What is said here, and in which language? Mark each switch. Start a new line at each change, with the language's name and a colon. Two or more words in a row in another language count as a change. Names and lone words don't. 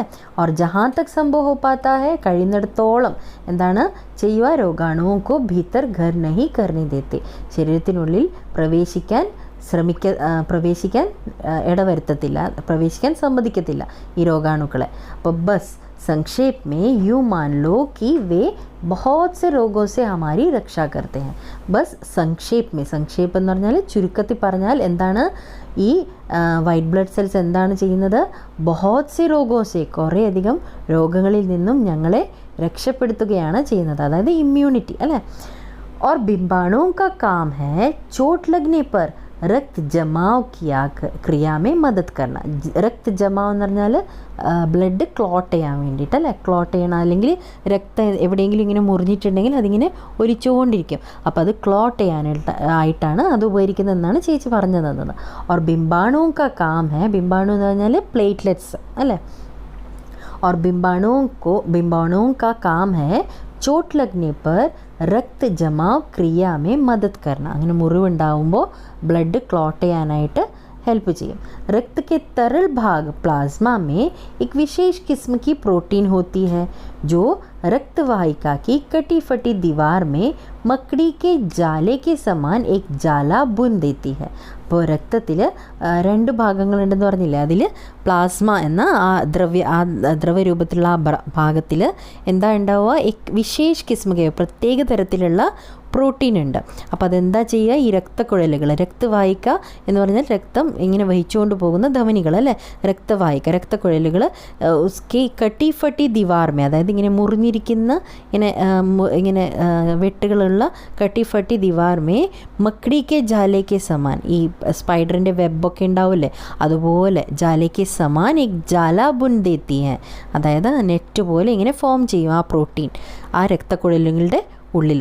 Hindi: और जहाँ तक संभव हो पाता है,
Malayalam: കഴിയുന്നിടത്തോളം എന്താണ് ചെയ്യുക,
Hindi: रोगाणुओं को भीतर घर नहीं करने देते,
Malayalam: ശരീരത്തിനുള്ളിൽ പ്രവേശിക്കാൻ ഇടവരുത്തത്തില്ല, പ്രവേശിക്കാൻ സമ്മതിക്കത്തില്ല ഈ രോഗാണുക്കളെ.
Hindi: അപ്പോൾ ബസ് संक्षेप में यूँ मान लो कि वे बहुत से रोगों से हमारी रक्षा करते हैं. बस संक्षेप में, संक्षेप
Malayalam: എന്ന് പറഞ്ഞാൽ ചുരുക്കത്തിൽ പറഞ്ഞാൽ എന്താണ്, ഈ
English: white blood cells
Malayalam: എന്താണ് ചെയ്യുന്നത്,
Hindi: बहुत सी रोगों से,
Malayalam: കുറേയധികം രോഗങ്ങളിൽ നിന്നും ഞങ്ങളെ രക്ഷപ്പെടുത്തുകയാണ് ചെയ്യുന്നത്, അതായത് ഇമ്മ്യൂണിറ്റി അല്ലേ.
Hindi: और बिंबाणुओं का काम है चोट लगने पर रक्त जमाव क्रिया में मदद करना. रक्त जमाव
Malayalam: എന്ന് പറഞ്ഞാൽ
English: blood clot
Malayalam: ചെയ്യാൻ വേണ്ടിയിട്ടല്ലേ, ക്ലോട്ട് ചെയ്യണം, അല്ലെങ്കിൽ രക്തം എവിടെയെങ്കിലും ഇങ്ങനെ മുറിഞ്ഞിട്ടുണ്ടെങ്കിൽ അതിങ്ങനെ ഒലിച്ചുകൊണ്ടിരിക്കും, അപ്പോൾ അത് ക്ലോട്ട് ചെയ്യാനായിട്ടാണ് അത് ഉപകരിക്കുന്നതെന്നാണ് ചേച്ചി പറഞ്ഞു തന്നത്.
Hindi: और बिंबाणुओं का काम है, बिंबाणु
Malayalam: എന്ന് പറഞ്ഞാൽ പ്ലേറ്റ്ലെറ്റ്സ് അല്ലേ.
Hindi: और बिंबाणुओं का काम है चोट लगने पर रक्त जमाव क्रिया में मदद करना.
Malayalam: അങ്ങനെ മുറിവുണ്ടാവുമ്പോൾ
English: blood clot
Malayalam: ചെയ്യാനായിട്ട് हेल्प ചെയ്യും.
Hindi: रक्त के तरल भाग प्लाज्मा में एक विशेष किस्म की प्रोटीन होती है जो रक्त वाहिका की कटी फटी दीवार में मकड़ी के जाले के समान एक जाला बुन देती है.
Malayalam: അപ്പോൾ രക്തത്തിൽ രണ്ട് ഭാഗങ്ങളുണ്ടെന്ന് പറഞ്ഞില്ലേ, അതിൽ പ്ലാസ്മ എന്ന ദ്രവരൂപത്തിലുള്ള ആ ഭാഗത്തിൽ എന്താ ഉണ്ടാവുക,
Hindi: विशेष किस्म,
Malayalam: പ്രത്യേക തരത്തിലുള്ള പ്രോട്ടീൻ ഉണ്ട്. അപ്പോൾ അതെന്താ ചെയ്യുക, ഈ രക്തക്കുഴലുകൾ, രക്തവാഹിക എന്ന് പറഞ്ഞാൽ രക്തം ഇങ്ങനെ വഹിച്ചുകൊണ്ട് പോകുന്ന ധമനികൾ അല്ലേ, രക്തവാഹിക, രക്തക്കുഴലുകൾ,
Hindi: उसकी कटी फटी दीवार में,
Malayalam: അതായത് ഇങ്ങനെ മുറിഞ്ഞിരിക്കുന്ന ഇങ്ങനെ വെട്ടുകളുള്ള
Hindi: कटी फटी दीवार में मकड़ी के जाले के समान,
Malayalam: ഈ സ്പൈഡറിൻ്റെ വെബൊക്കെ ഉണ്ടാവില്ലേ അതുപോലെ
Hindi: जाले के समान एक जाला बुन देती है,
Malayalam: അതായത് നെറ്റ് പോലെ ഇങ്ങനെ ഫോം ചെയ്യും ആ പ്രോട്ടീൻ ആ രക്തക്കുഴലുകളുടെ ഉള്ളിൽ.